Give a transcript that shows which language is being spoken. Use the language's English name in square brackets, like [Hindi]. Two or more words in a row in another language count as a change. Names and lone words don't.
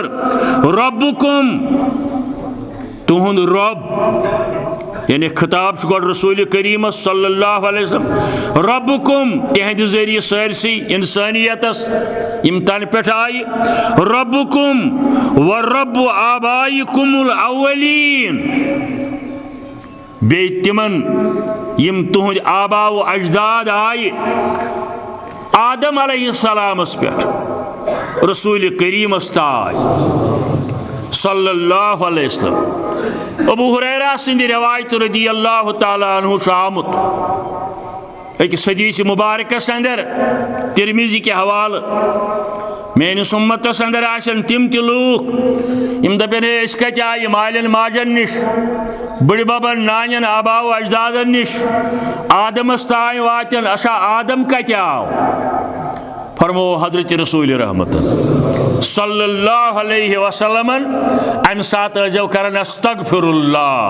[Kashmiri] रब्बुकुम तुहुंद रब, यानी खिताब गोड रसूल करीम [Arabic] صلى الله عليه وسلم, [Kashmiri] रब्बुकुम तिहंद जरिए सारसी इंसानियतस इम तन पे आय, [Arabic] ربكم ورب آبائكم الأولين, [Kashmiri] बे तिमन यम तुहुंद आबा व अजदाद आय आदम अलैहिस्सलामस पे रसूल करीम ताय [Arabic] صلى الله عليه وسلم. [Kashmiri] अबू हुरैरा सिंध रिवायत [Arabic] رضي الله تعالى عنه [Kashmiri] आमुत अकिस हदीस मुबारकस अंदर तिरमिजी के हवाल मेनिस उम्मतस अंदर आसन तिम ति लूक यम दपन है अस कत आय मालन माजन निश बड़ बबन नानन आबा व अजदादन निश आदमस ताय वातन अशा आदम कत आव, फरमो हजरत रसूल रहमत [Arabic] صلى الله عليه وسلم [Kashmiri] अम सात अजव करन अस्तगफिरुल्लाह।